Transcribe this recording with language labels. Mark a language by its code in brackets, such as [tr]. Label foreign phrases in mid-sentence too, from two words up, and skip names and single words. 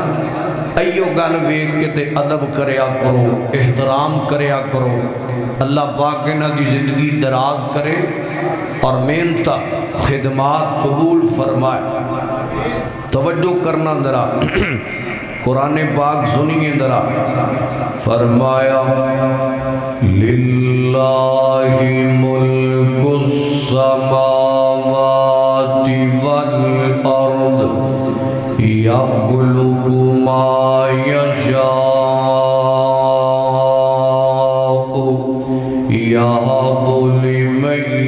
[pa] ایو گل ویکھ کے تے ادب کریا کرو، احترام کریا کرو. اللہ پاک انہاں دی زندگی دراز کرے اور محنت خدمات قبول فرمائے. [ur] توجہ کرنا ذرا، قرآن پاک سنیے ذرا. فرمایا [ar] لله ملك السماوات والأرض يخلق ما يشاء يهب لمن